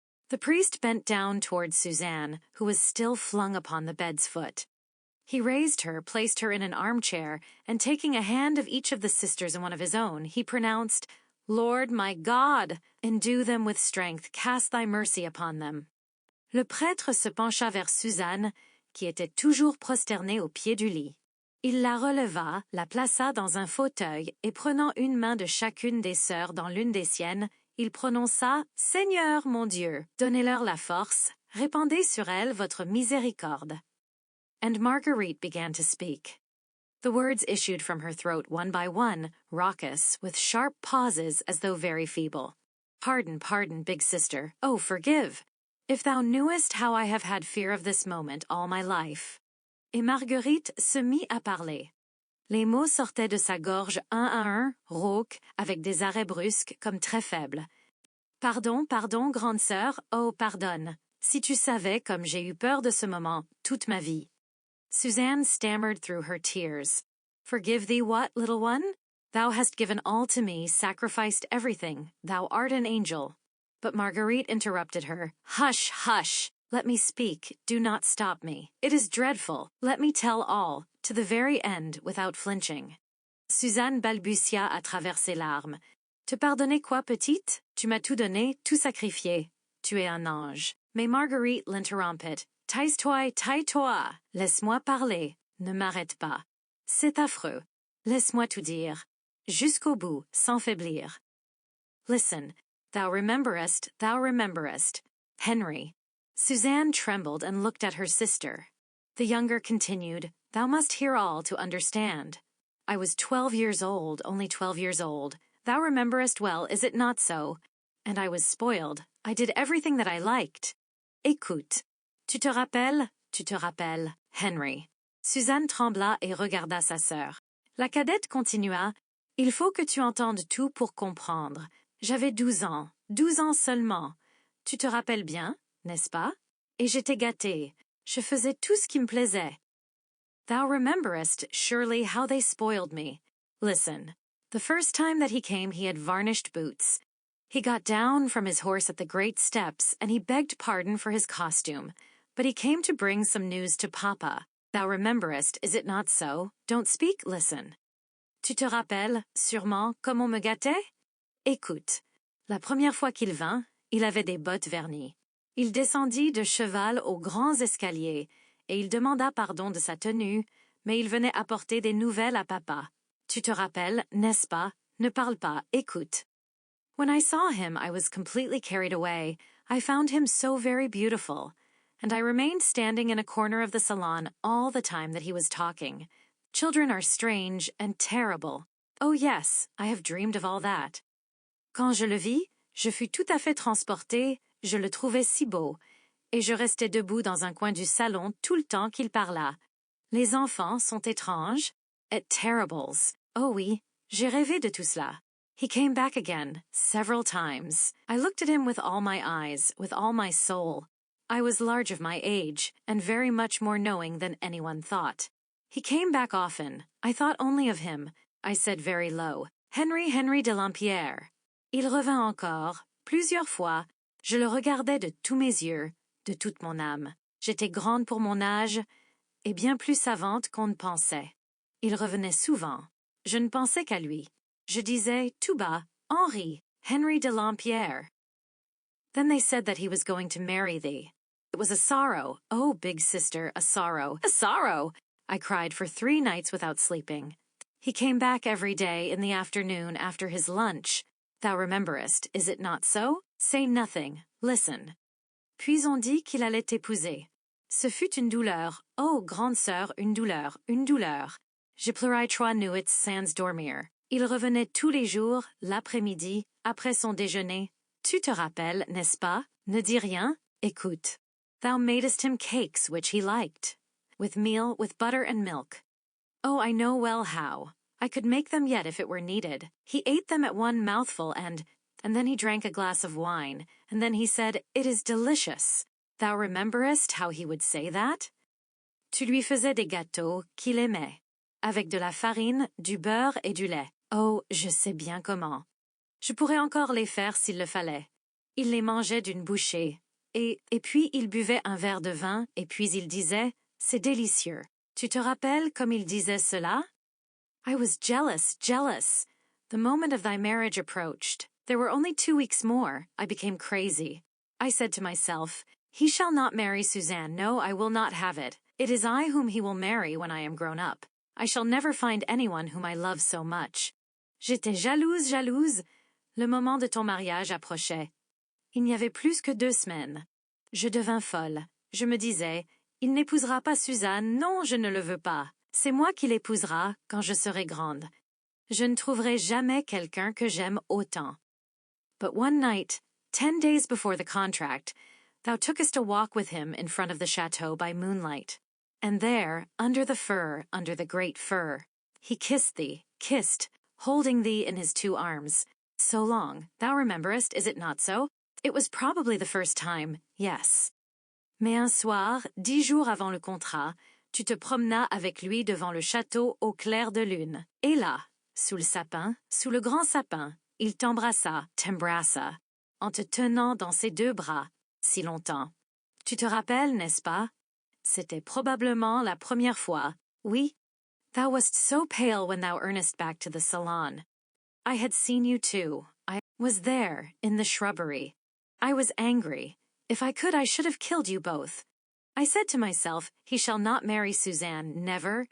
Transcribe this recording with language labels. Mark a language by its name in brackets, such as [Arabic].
[English] The priest bent down towards Suzanne, who was still flung upon the bed's foot. He raised her, placed her in an armchair, and taking a hand of each of the sisters and one of his own, he pronounced, "Lord, my God, endue them with strength, cast thy mercy upon them." [French] Le prêtre se pencha vers Suzanne, qui était toujours prosternée au pied du lit. Il la releva, la plaça dans un fauteuil, et prenant une main de chacune des sœurs dans l'une des siennes, il prononça, "Seigneur, mon Dieu, donnez-leur la force, répandez sur elles votre miséricorde." [English] And Marguerite began to speak. The words issued from her throat one by one, raucous, with sharp pauses as though very feeble. "Pardon, pardon, big sister. Oh, forgive! If thou knewest how I have had fear of this moment all my life." [French] Et Marguerite se mit à parler. Les mots sortaient de sa gorge un à un, rauques, avec des arrêts brusques comme très faibles. "Pardon, pardon, grande sœur, oh, pardonne. Si tu savais comme j'ai eu peur de ce moment toute ma vie." [English] Suzanne stammered through her tears. "Forgive thee what, little one? Thou hast given all to me, sacrificed everything. Thou art an angel." But Marguerite interrupted her. "Hush, hush! Let me speak. Do not stop me. It is dreadful. Let me tell all, to the very end, without flinching." [French] Suzanne balbutia à travers ses larmes. "Te pardonner quoi, petite? Tu m'as tout donné, tout sacrifié. tu es un ange. Mais Marguerite l'interrompit. Taise-toi, taille-toi. Laisse-moi parler. Ne m'arrête pas. C'est affreux. Laisse-moi tout dire. Jusqu'au bout, sans faiblir. [English] Listen, thou rememberest, thou rememberest. Henry. Suzanne trembled and looked at her sister. The younger continued, Thou must hear all to understand. I was 12 years old, only 12 years old. Thou rememberest well, is it not so? And I was spoiled. I did everything that I liked. [French] Écoute. Tu te rappelles? Tu te rappelles, Henry. Suzanne trembla et regarda sa sœur. La cadette continua. Il faut que tu entendes tout pour comprendre. J'avais 12 ans seulement. Tu te rappelles bien, n'est-ce pas? Et j'étais gâtée. Je faisais tout ce qui me plaisait. [English] Thou rememberest surely how they spoiled me. Listen, the first time that he came he had varnished boots. He got down from his horse at the great steps and he begged pardon for his costume. But he came to bring some news to Papa. Thou rememberest, is it not so? Don't speak, listen. [French] Tu te rappelles, sûrement, comme on me gâtait? Écoute, la première fois qu'il vint, il avait des bottes vernies. Il descendit de cheval aux grands escaliers, et il demanda pardon de sa tenue, mais il venait apporter des nouvelles à papa. Tu te rappelles, n'est-ce pas? Ne parle pas, écoute. [English] When I saw him, I was completely carried away. I found him so very beautiful, and I remained standing in a corner of the salon all the time that he was talking. Children are strange and terrible. Oh yes, I have dreamed of all that. [French] Quand je le vis, je fus tout à fait transportée, je le trouvais si beau, et je restais debout dans un coin du salon tout le temps qu'il parla. Les enfants sont étranges, et terribles. Oh oui, j'ai rêvé de tout cela. [English] He came back again, several times. I looked at him with all my eyes, with all my soul. I was large of my age, and very much more knowing than anyone thought. He came back often. I thought only of him. I said very low, Henry de Lampierre. [French] Il revint encore, plusieurs fois. Je le regardais de tous mes yeux, de toute mon âme. J'étais grande pour mon âge, et bien plus savante qu'on ne pensait. Il revenait souvent. Je ne pensais qu'à lui. Je disais, tout bas, Henry de Lampierre. [English] Then they said that he was going to marry thee. It was a sorrow. Oh, big sister, a sorrow. A sorrow! I cried for 3 nights without sleeping. He came back every day in the afternoon after his lunch. Thou rememberest, is it not so? Say nothing. Listen. [French] Puis on dit qu'il allait t'épouser. Ce fut une douleur. Oh, grande sœur, une douleur, une douleur. Je pleurai 3 nuits sans dormir. Il revenait tous les jours, l'après-midi, après son déjeuner. Tu te rappelles, n'est-ce pas? Ne dis rien. Écoute. [English] Thou madest him cakes which he liked. With meal, with butter and milk. Oh, I know well how. I could make them yet if it were needed. He ate them at one mouthful and then he drank a glass of wine, and then he said, It is delicious. Thou rememberest how he would say that? [French] Tu lui faisais des gâteaux qu'il aimait, avec de la farine, du beurre et du lait. Oh, je sais bien comment. Je pourrais encore les faire s'il le fallait. Il les mangeait d'une bouchée, et puis il buvait un verre de vin, et puis il disait, C'est délicieux. Tu te rappelles comme il disait cela? [English] I was jealous. The moment of thy marriage approached. There were only 2 weeks more. I became crazy. I said to myself, He shall not marry Suzanne. No, I will not have it. It is I whom he will marry when I am grown up. I shall never find anyone whom I love so much. [French] J'étais jalouse. Le moment de ton mariage approchait. Il n'y avait plus que 2 semaines. Je devins folle. Je me disais, il n'épousera pas Suzanne. Non, je ne le veux pas. C'est moi qui l'épousera quand je serai grande. Je ne trouverai jamais quelqu'un que j'aime autant. [English] But one night, 10 days before the contract, thou tookest a walk with him in front of the chateau by moonlight. And there, under the great fir, he kissed thee, holding thee in his 2 arms. So long, thou rememberest, is it not so? It was probably the first time, yes. [French] Mais un soir, 10 jours avant le contrat, tu te promenas avec lui devant le château au clair de lune. Et là, sous le sapin, sous le grand sapin, il t'embrassa, en te tenant dans ses 2 bras, si longtemps. Tu te rappelles, n'est-ce pas? C'était probablement la première fois. Oui. [English] Thou wast so pale when thou earnest back to the salon. I had seen you too. I was there, in the shrubbery. I was angry. If I could, I should have killed you both. I said to myself, he shall not marry Suzanne, never.